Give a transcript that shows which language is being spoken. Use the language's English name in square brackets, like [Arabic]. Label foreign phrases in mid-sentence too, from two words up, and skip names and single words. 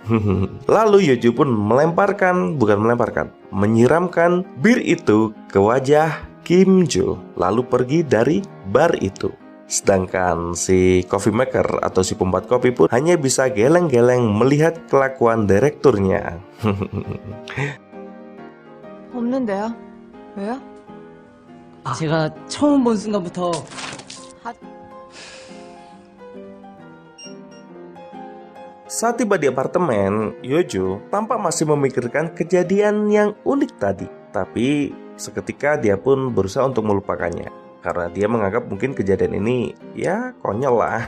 [Indonesian] Lalu Yojo pun menyiramkan bir itu ke wajah Kim Jo, lalu pergi dari bar itu. Sedangkan si [English] coffee maker [Indonesian] atau si pembuat kopi pun hanya bisa geleng-geleng melihat kelakuan direkturnya. [Korean] 없는데요? 왜요? 제가 처음 본 순간부터 [Indonesian] Saat tiba di apartemen, Yojo tampak masih memikirkan kejadian yang unik tadi. Tapi seketika dia pun berusaha untuk melupakannya karena dia menganggap mungkin kejadian ini ya konyol lah.